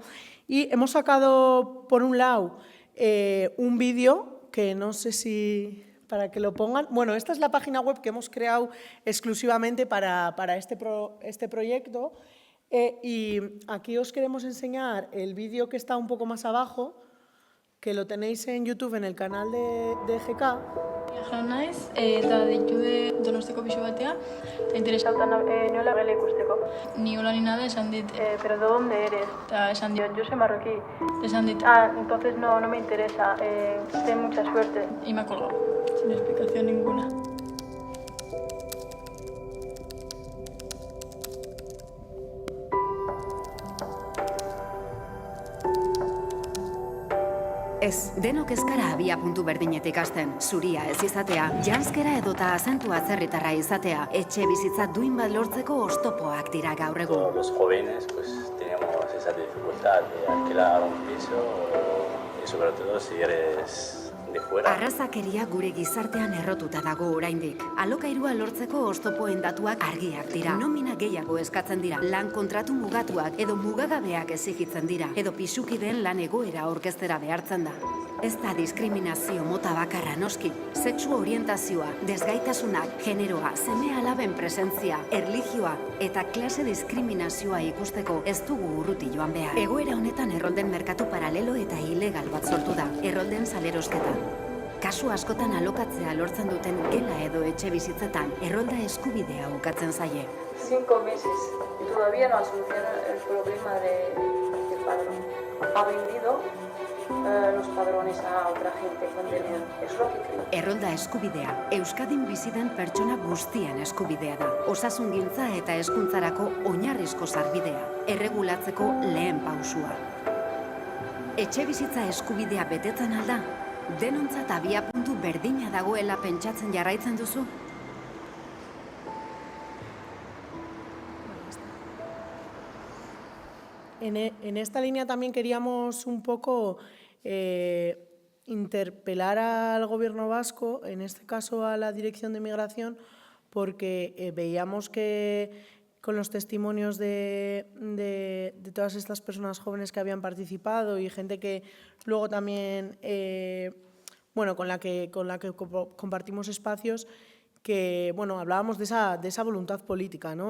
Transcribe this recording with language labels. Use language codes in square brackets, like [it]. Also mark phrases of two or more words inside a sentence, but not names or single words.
[es] Y hemos sacado, por un lado, un vídeo que no sé si… para que lo pongan. Bueno, esta es la página web que hemos creado exclusivamente para este proyecto. Y aquí os queremos enseñar el vídeo que está un poco más abajo, que lo tenéis en YouTube en el canal de GK. [eu] Jan naiz, eta deitu Donostiko pisu batean, eta interesauta nola gela ikusteko. [es] Ni hola ni nada, [eu] esan dit… [es] ¿Pero de dónde eres? [eu] Eta esan dit… [es] Yo soy marroquí. [eu] Esan dit… [es] Entonces no me interesa. Ten mucha suerte. Y me ha colgado, sin explicación ninguna. [eu] Ez, denok ez gara abia puntu berdinetik hasten. Zuria ez izatea, janzkera edota azentua atzerritarra izatea, etxe bizitza duin bat lortzeko oztopoak dira gaur egun. [es] Todos los jóvenes pues tenemos esa dificultad de alquilar un piso sobre todo si eres de fuera. [eu] Arrazakeria gure gizartean errotuta dago oraindik. Alokairua lortzeko oztopoen datuak argiak dira. Nomina gehiago eskatzen dira. Lan kontratu mugatuak edo mugagabeak exigitzen dira. Edo pisukideen lan egoera aurkeztera behartzen da. Ez da diskriminazio mota bakarra noski. Sexu orientazioa, desgaitasunak, generoa, seme-alaben presentzia, erlijioa eta klase diskriminazioa ikusteko ez dugu urruti joan behar. Egoera honetan errolden merkatu paralelo eta ilegal bat sortu da. Errolden salerosketa. Kasu askotan alokatzea lortzen duten gela edo etxe bizitzetan errolda eskubidea ukatzen zaie. [es] 5 meses y todavía no ha solucionado el problema del padrón. Ha vendido los padrones a otra gente con dinero. Es lo que creo. [eu] Errolda eskubidea, Euskadin bizi den pertsona guztien eskubidea da. Osasungintza eta hezkuntzarako oinarrizko sarbidea, erregulatzeko lehen pausua. Etxebizitza eskubidea betetzen alda? Denontzat abiapuntu berdina dagoela pentsatzen jarraitzen duzu? [es] En esta línea también queríamos un poco interpelar al Gobierno vasco, en este caso a la Dirección de Migración, porque veíamos que con los testimonios de todas estas personas jóvenes que habían participado y gente que luego también, bueno, con la que compartimos espacios, que bueno, hablábamos de esa voluntad política, ¿no?